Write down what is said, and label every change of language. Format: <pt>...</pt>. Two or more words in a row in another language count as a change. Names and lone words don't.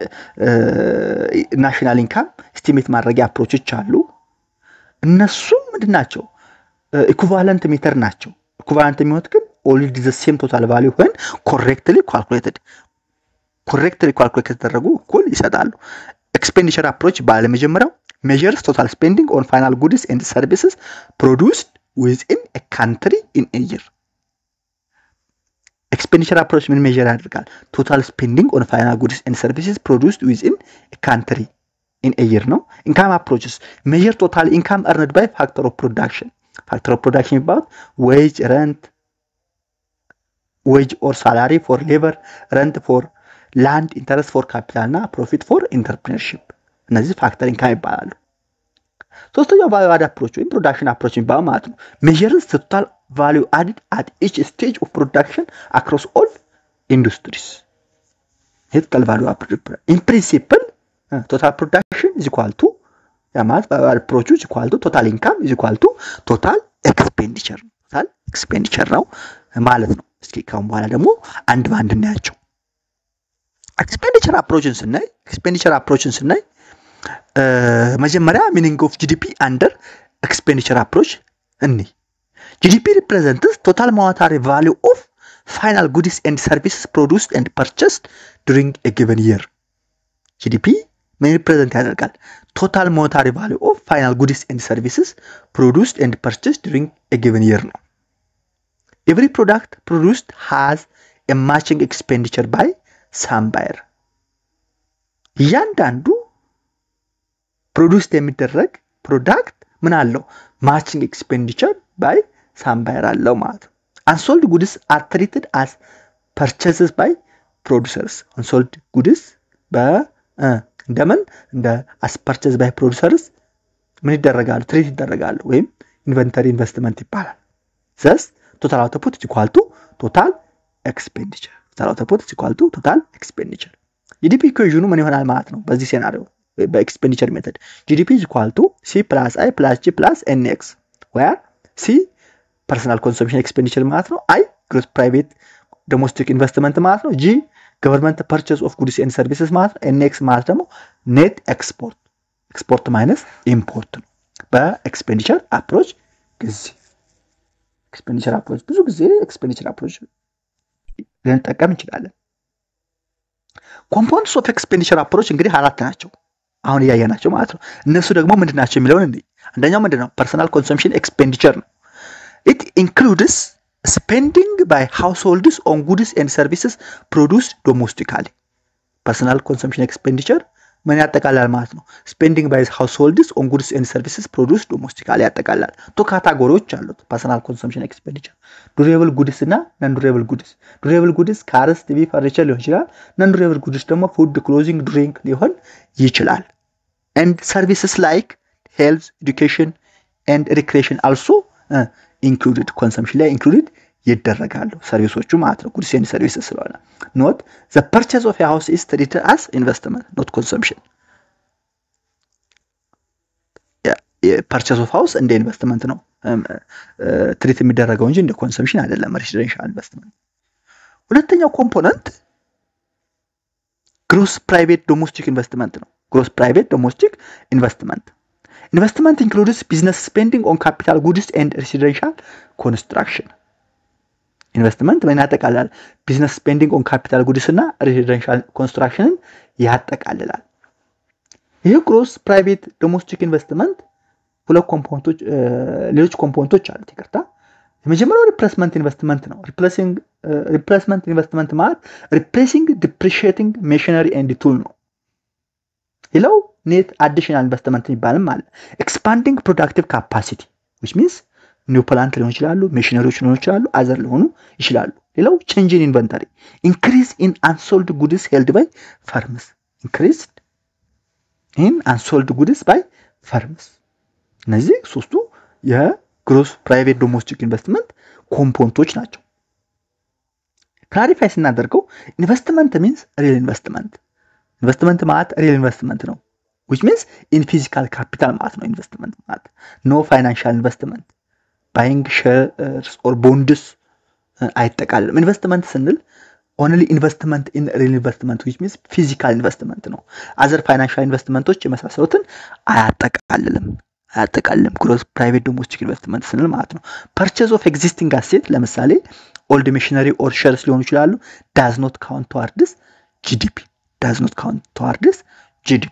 <en>National income</en> <am>estimate ማድረጊያ አፕሮቾች አሉ እነሱ ምንድናቸው</am> <en>equivalent method</en> <am>ናቸው ኢኩቫለንት የሚሆኑት ግን</am> <en>all the same total value when correctly calculated</en> <am>ከተደረጉ እኩል ይሰጣሉ</am> <en>expenditure approach ባለመጀመሪያው measures total spending on final goods and services produced within a country in a year expenditure approach ምን measure ያደርጋል total spending on final goods and services produced within a country in a year ነው income approaches measure total income earned by factor of production about wage or salary for labor rent for land interest for capital እና profit for entrepreneurship እነዚህ factor income</en> <am>ይባላሉ ሶስተኛው</am> <en>value add approach ወይም production approach</en> <am>ይባላል ማለት ነው</am> <en>measures total value added at each stage of production across all industries total value added in principle total production is equal to ያማት approach is equal to total income is equal to total expenditure</en> <am>ነው ማለት ነው እስኪ ካሁን በኋላ ደግሞ አንድ ባንድ እናያቸው</am> <en>expenditure approaches</en> <am>ስናይ መጀመሪያ</am> <en>meaning of GDP under expenditure approach GDP represents total monetary value of final goods and services produced and purchased during a given year. GDP may represent ያደርጋል total monetary value of final goods and services produced and purchased during a given year ነው. Every product produced has a matching expenditure by some buyer. እያንዳንዱ produced የሚደረግ product</en> <am>ምን አለው</am> <en>matching expenditure by some buyer</en> <am>አለው ማለት</am> <en>unsold goods are treated as purchases by producers unsold goods እንደ as purchased by producers</en> <am>ምን ይደረጋሉ ትሪት ይደረጋሉ ወይም</am> <en>inventory investment ይባላል thus total output is equal to total expenditure GDP equation</en> <am>ምን ይሆናል ማለት ነው በዚህ ሴናሪዮ በኤክስፔንዲቸር ሜተድ</am> <en>GDP is equal to C plus I plus G plus NX where C personal consumption expenditure</en> <am>ማለት ነው</am> <en>I gross private domestic investment</en> <am>ማለት ነው</am> <en>G government purchase of goods and services</en> <am>ማለት ነው</am> <en>NX</en> <am>ማለት ደግሞ</am> <en>net export minus import</en> <am>ነው በኤክስፔንዲቸር አፕሮች ብዙ ጊዜ</am> <en>expenditure approach</en> <am>ልንጠቀም እንችላለን</am> <en>components of expenditure approach</en> <am>እንግዲህ አራት ናቸው አሁን ያያናቸው ማለት ነው እነሱ ደግሞ ምንድናቸው የሚለውን እንዴ አንደኛው ምንድነው</am> <en>personal consumption expenditure</en> <am>ነው</am> <en>it includes spending by households on goods and services produced domestically personal consumption expenditure</en> <am>ምን ያጠቃልላል ማለት ነው</am> <en>spending by households on goods and services produced domestically ያጠቃልላል</en> <am>ቱ ካታጎሪዎች አሉት</am> <en>personal consumption expenditure durable goods እና non durable goods cars TV furniture</en> <am>ሊሆን ይችላል</am> <en>non durable goods ደግሞ food clothing drink</en> <am>ሊሆን ይችላል</am> <en>and services like health education and recreation also included consumption ላይ included</en> <am>ይደረጋሉ ሰርቪሶቹ ማለት ነው</am> <en>goods and services ስለሆነ note the purchase of a house is treated as investment not consumption purchase of house</en> <am>እንደ ኢንቨስትመንት ነው ትሪት የሚደረገው እንጂ እንደ ኮንሰምፕሽን አይደለም</am> <en>residential investment</en> <am>ሁለተኛው ኮምፖነንት</am> <en>gross private domestic investment ነው gross private domestic investment Investment includes business spending on capital goods and residential construction.</en> <am>Investment ምን ያጠቃልላል?</am> <en>Business spending on capital goods እና residential construction</en> <am>ያጠቃልላል። ይህ</am> <en>gross private domestic investment</en> <am>ሁለት ኮምፖነንቶች ሌሎች ኮምፖነንቶች አሉት ይቅርታ። የመጀመሪያው</am> <en>replacement investment</en> <am>ነው።</am> <en>replacement investment</en> <am>ማለት</am> <en>replacing depreciating machinery and tool</en> <am>ነው። ሌላው</am> <en>net additional investment</en> <am>የሚባልም አለ።</am> <en>expanding productive capacity which means new plant</en> <am>ሊሆን ይችላሉ፣</am> <en>machineries</en> <am>ሊሆን ይችላሉ፣</am> <en>other</en> <am>ሊሆኑ ይችላሉ። ሌላው</am> <en>change in inventory increase in unsold goods held by firms increased in unsold goods by firms</en> <am>እነዚህ ሶስቱ የግሮስ ፕራይቬት ዶሜስቲክ ኢንቨስትመንት ኮምፖነንቶች ናቸው። ክላሪፋይ ስናደርገው ኢንቨስትመንት</am> <en>means real investment</en> <am>ኢንቨስትመንት ማለት</am> <en>real investment ነው which means in physical capital ማለት</en> <am>ነው ኢንቨስትመንት ማለት</am> <en>no financial investment buying shares or bonds</en> <am>አይጠቃልልም። ኢንቨስትመንት ስንል</am> <en>only investment in real investment which means physical investment ነው። other financial investmentዎች</en> <am>የመሳሰሉትን አያጠቃልልም ግሮስ ፕራይቬት ዶሜስቲክ ኢንቨስትመንት ስንል ማለት ነው።</am> <en>purchase of existing asset ለምሳሌ old machinery or shares</en> <am>ሊሆኑ ይችላሉ</am> <en>does not count towards GDP.</en>